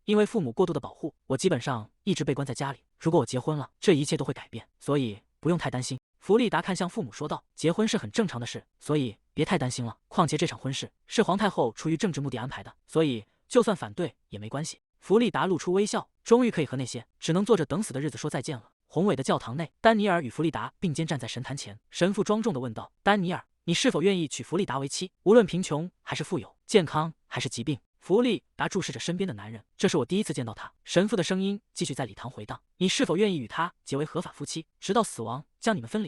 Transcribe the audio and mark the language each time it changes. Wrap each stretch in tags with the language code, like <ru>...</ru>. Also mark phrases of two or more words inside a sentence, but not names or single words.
<zh>因為父母過度的保護，我基本上一直被關在家裡。如果我結婚了，這一切都會改变，所以不用太擔心。” 弗利達看向父母說道：“結婚是很正常的事，所以別太擔心了。況且這場婚事是皇太后出於政治目的安排的，所以就算反對也沒關係。” 弗利達露出微笑，終於可以和那些只能坐着等死的日子說再見了。宏偉的教堂內，丹尼爾與弗利達並肩站在神壇前，神父莊重地問道：“丹尼爾，你是否願意娶弗利達為妻？無論貧窮還是富有，健康還是疾病？”弗利達注視着身邊的男人，這是我第一次見到他。神父的聲音繼續在禮堂回盪：“你是否願意與他結為合法夫妻，直到死亡將你們分離？”</zh>